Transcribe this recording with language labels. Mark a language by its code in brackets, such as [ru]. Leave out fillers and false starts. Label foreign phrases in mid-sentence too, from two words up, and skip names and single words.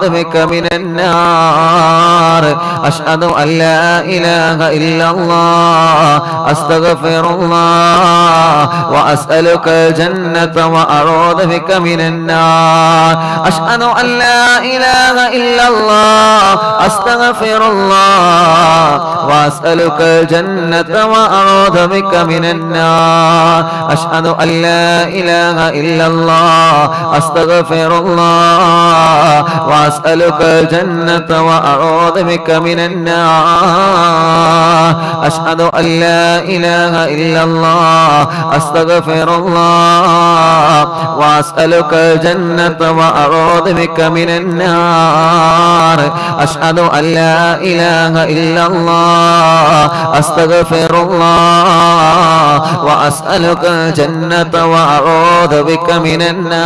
[ar] بك من النار أشهد أن لا إله إلا الله أستغفر الله وأسألك الجنة وأعوذ بك من النار أشهد أن لا إله إلا الله أستغفر الله وأسألك الجنة وأعوذ بك من النار أشهد أن لا إله إلا الله أستغفر الله وأسألك الجنة وأعوذ بك من النار أشهد أن لا إله إلا الله أستغفر الله وأسألك الجنة وأعوذ بك من النار أشهد أن لا إله إلا الله أستغفر الله وأسألك الجنة وأعوذ بك من